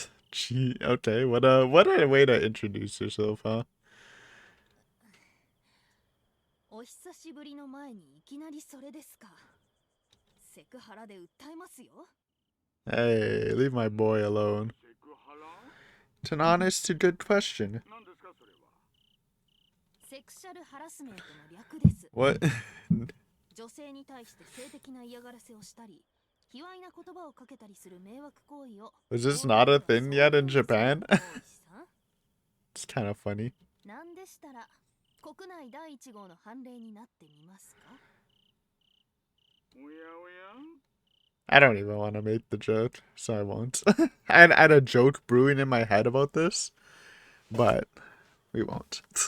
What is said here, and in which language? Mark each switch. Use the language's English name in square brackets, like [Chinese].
[English] Gee, okay. What a way to introduce yourself, huh? [Japanese] お久しぶりの前にいきなりそれですか。セクハラで訴えますよ。 [English] Hey, leave my boy alone. It's an honest to good question. [Japanese] セクシャルハラスメントの略です。 [English] What? [Japanese] 女性に対して性的な嫌がらせをしたり、卑猥な言葉をかけたりする迷惑行為を。 [English] Was this not a thing yet in Japan? It's kind of funny. [Japanese] なんでしたら国内第1号の判例になってみますか。 [English] I don't even want to make the joke, so I won't. I had a joke brewing in my head about this, but we won't.